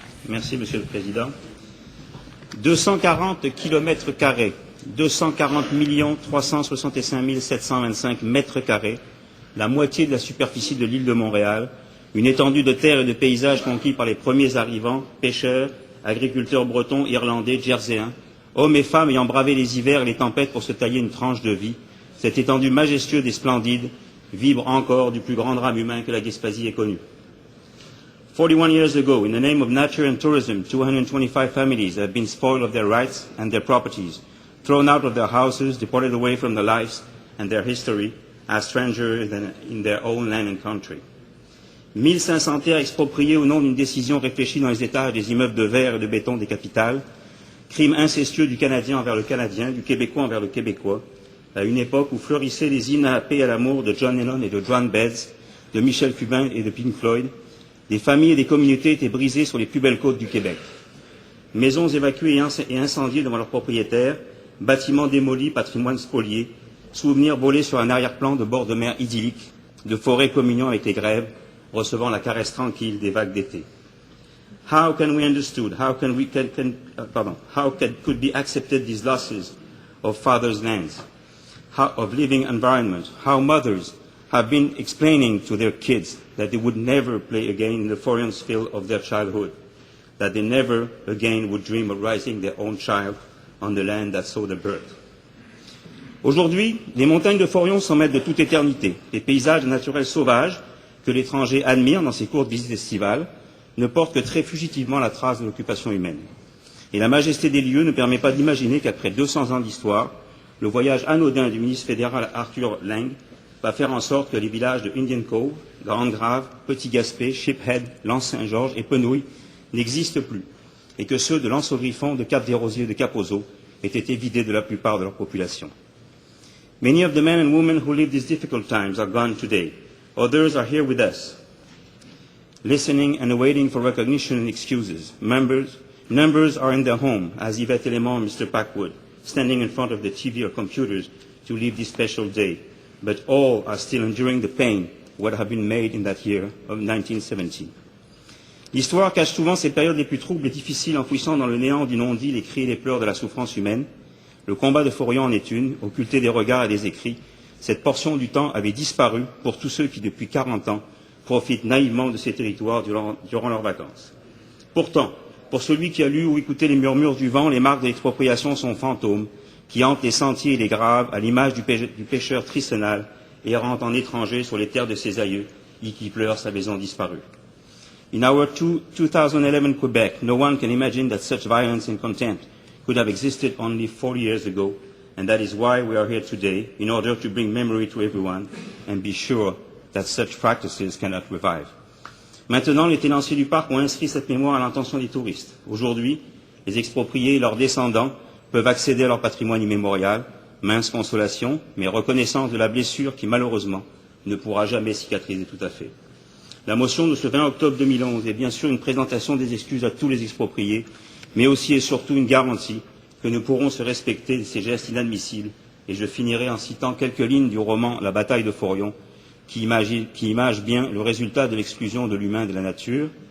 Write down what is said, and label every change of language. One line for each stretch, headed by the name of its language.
French: Merci, Monsieur le Président. 240 kilomètres carrés, 240 365 725 mètres carrés, la moitié de la superficie de l'île de Montréal, une étendue de terre et de paysages conquis par les premiers arrivants, pêcheurs, agriculteurs bretons, irlandais, jerseyens, hommes et femmes ayant bravé les hivers et les tempêtes pour se tailler une tranche de vie. Cette étendue majestueuse et splendide vibre encore du plus grand drame humain que la Gaspésie ait connu.
English: 41 years ago, in the name of nature and tourism, 225 families have been spoiled of their rights and their properties, thrown out of their houses, deported away from their lives and their history as strangers in their own land and country.
French: 1500 terres expropriées au nom d'une décision réfléchie dans les étages des immeubles de verre et de béton des capitales, crime incestueux du Canadien envers le Canadien, du Québécois envers le Québécois, à une époque où fleurissaient les hymnes à la paix et à l'amour de John Lennon et de Joan Baez, de Michel Fugain et de Pink Floyd. Des familles et des communautés étaient brisées sur les plus belles côtes du Québec. Maisons évacuées et incendiées devant leurs propriétaires, bâtiments démolis, patrimoine spolié, souvenirs volés sur un arrière-plan de bord de mer idyllique, de forêts communiant avec les grèves, recevant la caresse tranquille des vagues d'été.
English: How can we understood? How could be accepted these losses of fathers' lands, of living environment? How mothers have been explaining to their kids that they would never play again in the foreign field of their childhood, that they never again would dream of raising their own child on the land that saw their birth.
French: Aujourd'hui, les montagnes de Forillon sont maîtres de toute éternité. Les paysages naturels sauvages que l'étranger admire dans ses courtes visites estivales ne portent que très fugitivement la trace de l'occupation humaine. Et la majesté des lieux ne permet pas d'imaginer qu'après 200 ans d'histoire, le voyage anodin du ministre fédéral Arthur Lang va faire en sorte que les villages de Indian Cove, Grande Grave, Petit Gaspé, Shiphead, L'Anse-Saint-Georges et Penouille n'existent plus, et que ceux de l'Anse-au-Griffon, de Cap-des-Rosiers et de Cap-aux-Eaux aient été vidés de la plupart de leur population.
English: Many of the men and women who live these difficult times are gone today. Others are here with us, listening and awaiting for recognition and excuses. Numbers are in their home, as Yvette Element and Mr. Packwood, standing in front of the TV or computers to live this special day. But all are still enduring the pain what have been made in that year of 1970.
French: L'histoire cache souvent ces périodes les plus troubles et difficiles, enfouissant dans le néant du non-dit les cris et les pleurs de la souffrance humaine. Le combat de Forillon en est une, occulté des regards et des écrits. Cette portion du temps avait disparu pour tous ceux qui, depuis 40 ans, profitent naïvement de ces territoires durant leurs vacances. Pourtant, pour celui qui a lu ou écouté les murmures du vent, les marques de l'expropriation sont fantômes, qui hantent les sentiers et les graves, à l'image du pêcheur tricenal, errant en étranger sur les terres de ses aïeux, et qui pleure sa maison disparue.
English: In our 2011 Quebec, no one can imagine that such violence and contempt could have existed only 40 years ago, and that is why we are here today, in order to bring memory to everyone and be sure that such practices cannot revive.
French: Maintenant, les tenanciers du parc ont inscrit cette mémoire à l'intention des touristes. Aujourd'hui, les expropriés et leurs descendants peuvent accéder à leur patrimoine immémorial, mince consolation, mais reconnaissance de la blessure qui, malheureusement, ne pourra jamais cicatriser tout à fait. La motion de ce 20 octobre 2011 est bien sûr une présentation des excuses à tous les expropriés, mais aussi et surtout une garantie que nous pourrons se respecter de ces gestes inadmissibles, et je finirai en citant quelques lignes du roman La bataille de Forillon, qui image bien le résultat de l'exclusion de l'humain de la nature.